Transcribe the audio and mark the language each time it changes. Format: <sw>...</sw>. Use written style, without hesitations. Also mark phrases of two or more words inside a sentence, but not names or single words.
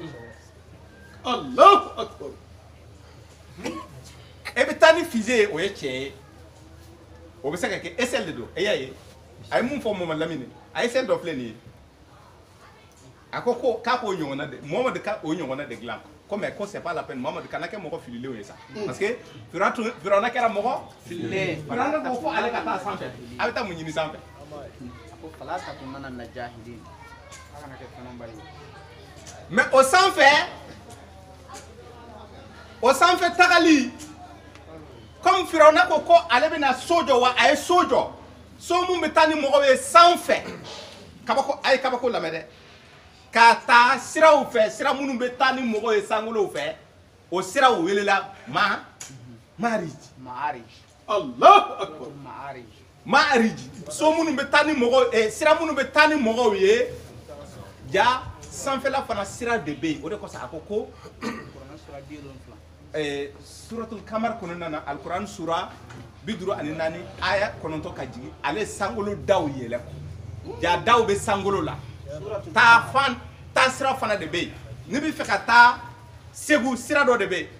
<ar>الله أكبر.</ar> <bm>e bɛ taa ni fusée ye o ye tiɲɛ ye o bɛ se ka kɛ échelle de don e y'a ye a ye mun fɔ Mamadu Lamini a échelle dɔ filɛ nin ye a ko k'a k'o ɲɔgɔnna de Mamadu ka o ɲɔgɔnna de dilan ko mais ko</bm> <fr>c'est pas la peine</fr> <bm>Mamadu kana kɛ mɔgɔ fililenw ye sa</bm> <fr>parce que</fr> <bm>Firawuna kɛra mɔgɔ fililen Firawuna ko fɔ ale ka taa sanfɛ a bɛ taa mun ɲini sanfɛ</bm> <ar>فلا تكونن من الجاهلين</ar> <bm>mais o sanfɛ tagali comme Firawuna ko ale bɛna so jɔ wa a ye so jɔ so mun bɛ taa ni mɔgɔw ye sanfɛ kabako a ye kabako lamɛn dɛ ka taa siraw fɛ sira minnu bɛ taa ni mɔgɔw ye sankolow fɛ o siraw welela Ma'arij</bm> <ar>الله أكبر.</ar> <bm>Ma'arij so minnu bɛ taa ni mɔgɔw sira minnu bɛ taa ni mɔgɔw ye ja sanfɛla fana sira de bɛ yen o de kosɔn a ko suratul kamar kɔnɔna na alquran sura 54 aya 9 ka jigin ale sankolo daw yɛlɛ ja daw bɛ sankolo la taa sira fana de bɛ yen n'i bɛ fɛ ka taa Segu sira dɔ de bɛ yen</bm>